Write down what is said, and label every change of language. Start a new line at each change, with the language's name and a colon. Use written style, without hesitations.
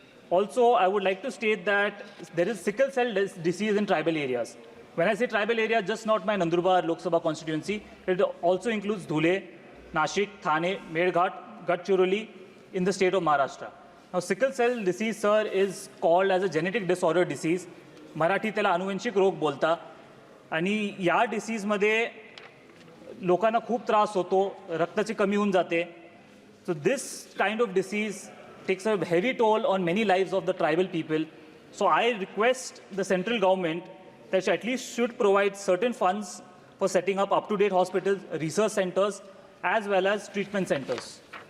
English: Also, I would like to state that there is sickle cell disease in tribal areas. When I say tribal area, just not my Nandurbar Lok Sabha constituency, it also includes Dhule, Nashik, Thane, Medghat, Gadchiroli in the state of Maharashtra. Now, sickle cell disease, sir, is called as a genetic disorder disease.
Marathi: Marathi त्याला अनुवंशिक रोग बोलता आणि या डिसीजमध्ये लोकांना खूप त्रास होतो, रक्ताची कमी होऊन जाते.
English: So this kind of disease takes a heavy toll on many lives of the tribal people. So I request the central government that at least should provide certain funds for setting up up-to-date hospitals, research centers, as well as treatment centers.